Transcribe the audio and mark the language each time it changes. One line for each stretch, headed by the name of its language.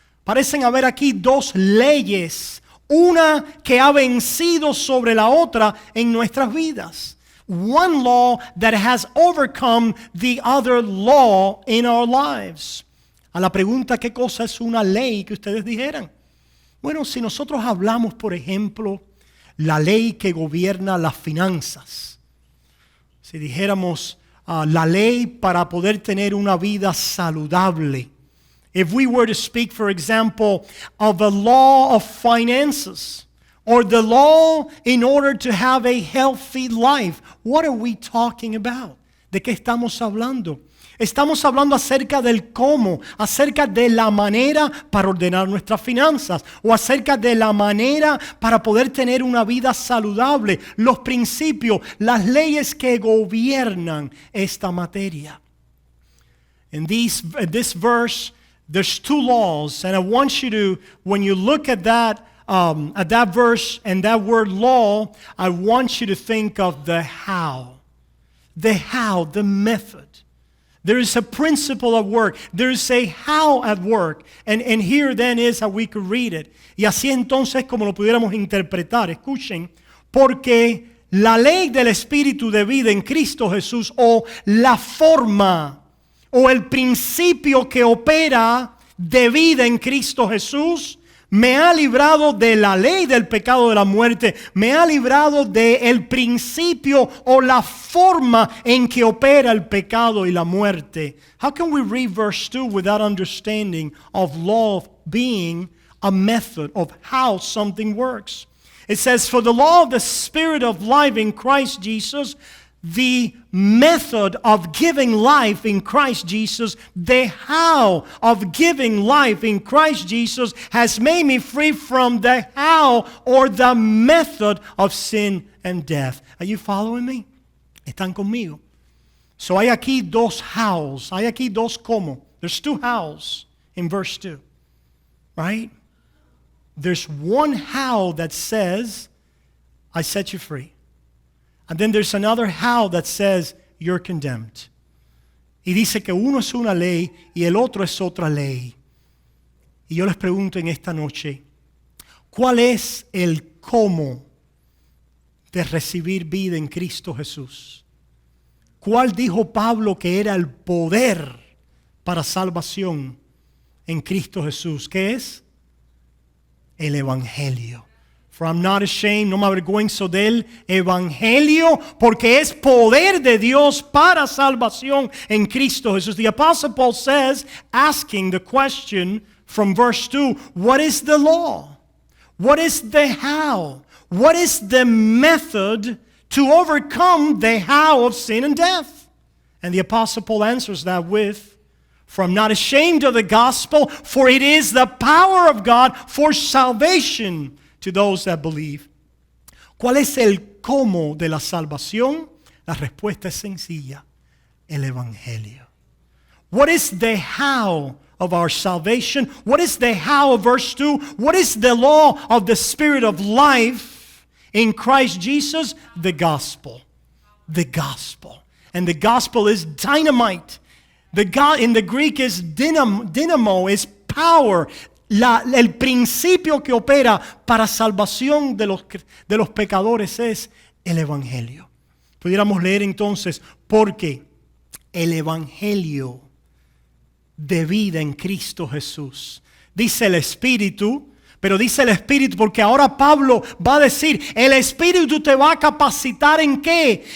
Spanish: Parecen haber aquí dos leyes. Una que ha vencido sobre la otra en nuestras vidas.
English: One law that has overcome the other law in our lives.
Spanish: A la pregunta, ¿qué cosa es una ley que ustedes dijeran? Bueno, si nosotros hablamos, por ejemplo, la ley que gobierna las finanzas. Si dijéramos la ley para poder tener una vida saludable.
English: If we were to speak, for example, of the law of finances or the law in order to have a healthy life, what are we talking about?
Spanish: ¿De qué estamos hablando? Estamos hablando acerca del cómo, acerca de la manera para ordenar nuestras finanzas o acerca de la manera para poder tener una vida saludable, los principios, las leyes que gobiernan esta materia.
English: In this verse, there's two laws, and I want you to, when you look at that verse and that word law, I want you to think of the how, the method. There is a principle at work. There is a how at work. And here then is how we could read it.
Spanish: Y así entonces como lo pudiéramos interpretar. Escuchen. Porque la ley del Espíritu de vida en Cristo Jesús, o la forma, o el principio que opera de vida en Cristo Jesús, me ha librado de la ley del pecado de la muerte. Me ha librado del principio o la forma en que opera el pecado y la muerte.
English: How can we read verse 2 without understanding of law being a method of how something works? It says, for the law of the Spirit of life in Christ Jesus, the method of giving life in Christ Jesus, the how of giving life in Christ Jesus has made me free from the how or the method of sin and death. Are you following me?
Spanish: ¿Están conmigo? So hay aquí dos hows, hay aquí dos cómo.
English: There's two hows in verse 2, right? There's one how that says, I set you free. And then there's another how that says, you're condemned.
Spanish: Y dice que uno es una ley y el otro es otra ley. Y yo les pregunto en esta noche, ¿cuál es el cómo de recibir vida en Cristo Jesús? ¿Cuál dijo Pablo que era el poder para salvación en Cristo Jesús? ¿Qué es? El Evangelio.
English: For I'm not ashamed,
Spanish: no me avergüenzo del Evangelio, porque es poder de Dios para salvación en Cristo Jesús.
English: The Apostle Paul says, asking the question from verse 2, what is the law? What is the how? What is the method to overcome the how of sin and death? And the Apostle Paul answers that with, for I'm not ashamed of the gospel, for it is the power of God for salvation to those that believe.
Spanish: ¿Cuál es el cómo de la salvación? La respuesta es sencilla: el Evangelio.
English: What is the how of our salvation? What is the how of verse 2? What is the law of the Spirit of life in Christ Jesus? The gospel. The gospel. And the gospel is dynamite. In the Greek is dynamo, is power.
Spanish: El principio que opera para salvación de los pecadores es el Evangelio. Pudiéramos leer entonces, porque el Evangelio de vida en Cristo Jesús. Dice el Espíritu, pero dice el Espíritu porque ahora Pablo va a decir, el Espíritu te va a capacitar ¿en qué?